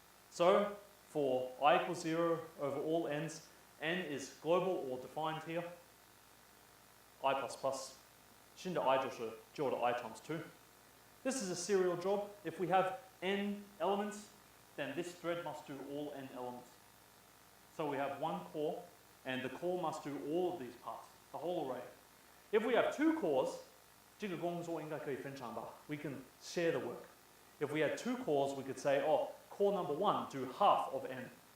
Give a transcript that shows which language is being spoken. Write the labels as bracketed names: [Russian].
[English] So for I equals 0 over all n's, n is global or defined here. I++. [Chinese] 新的 I 就是旧的 I times 2. [English] This is a serial job. If we have n elements, then this thread must do all n elements. So we have one core, and the core must do all of these parts, the whole array. If we have two cores, [Chinese] 这个工作应该可以分享吧? [English] We can share the work. If we had two cores, we could say, oh, core number 1 do half of n.